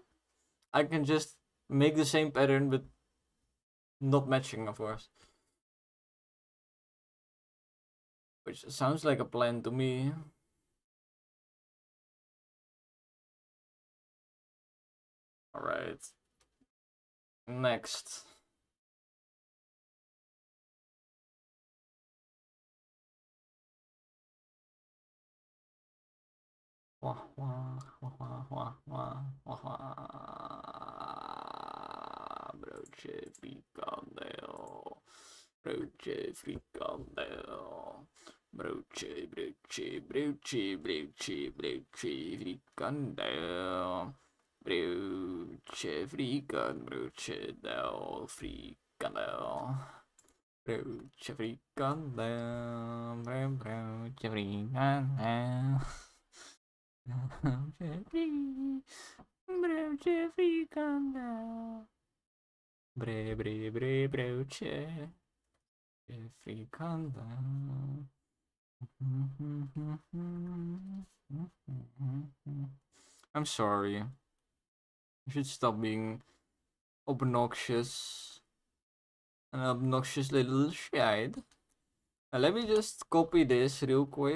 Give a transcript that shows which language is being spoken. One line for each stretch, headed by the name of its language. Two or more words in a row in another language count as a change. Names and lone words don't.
English: I can just make the same pattern, but not matching, of course. Which sounds like a plan to me. Alright. Next. Wah, wah, wah, wah, wah, wah, wah, wah. Broach.
Dutch: Broodje frikandel. Broodje frikandel. Broodje, broodje, broodje, broodje, broodje frikandel. Broodje frikandel, frikandel. Broodje frikandel, broodje frikandel. Broodje frikandel. Broodje frikandel.
English: I'm sorry. You should stop being obnoxious. An obnoxious little shite. Let me just copy this real quick.